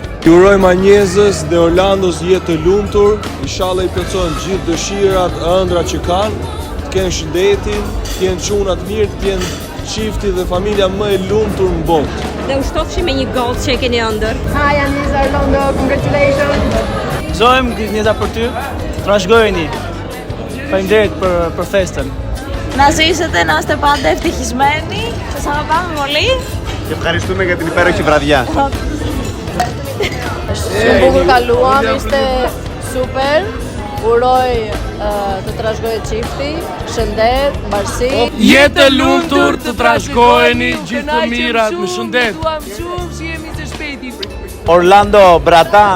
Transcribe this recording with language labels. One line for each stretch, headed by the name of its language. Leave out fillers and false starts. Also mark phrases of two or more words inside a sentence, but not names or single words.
Albanian: Ju urojmë Anjezës dhe Orlandos jetë të lumtur, inshallah i plotësojnë gjithë dëshirat, ëndrat që kanë, të kenë shëndetin, të kenë çuna të mirë, të kenë çifti dhe familja më e lumtur në botë. Dhe u shtofshi me një gold që e keni ëndër.
English: Hi, Anjeza Orlando, congratulations!
Albanian: Zojmë Gnjeza për ty. Trashgojeni. Faleminderit për festën.
Greek: Να ζήσετε, να είστε πάντα ευτυχισμένοι. Σας αγαπάμε πολύ. Και ευχαριστούμε για την υπέροχη βραδιά.
Albanian: Shumë bukur kaluam, ishte super. Uroj të trashëgojë çifti, shëndet, mbarësi. Jetë e lumtur, të trashëgojeni gjithë të mirat, me shëndet. Orlando, bratan.